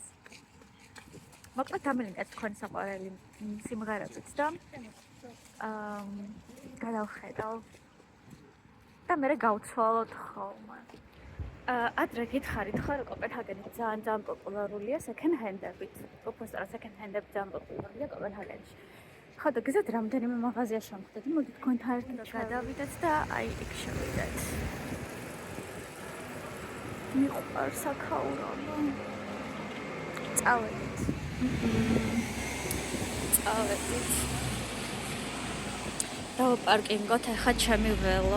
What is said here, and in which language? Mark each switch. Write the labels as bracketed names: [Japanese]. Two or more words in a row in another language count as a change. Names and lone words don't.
[Georgian] მოკლედ დამილინკეთ თქვენ საყვარელი სიმღერებიც და გადავხედავ და მე გავცვალოთ ხოლმე. ადრე გითხარით ხო, რომ კოპენჰაგენი ძალიან პოპულარულია second-hand-ებით. უბრალოდ second-hand-ები ძალიან პოპულარულია კოპენჰაგენში. ხო და გზად რამდენიმე მაღაზია შევხვდეთ, მოდით თქვენთან ერთად გადავიდეთ და აი იქ შევიდეთ. მიყვარს აქაურავა. წავედით. დავაპარკინგოთ ახლა ჩემი ველო.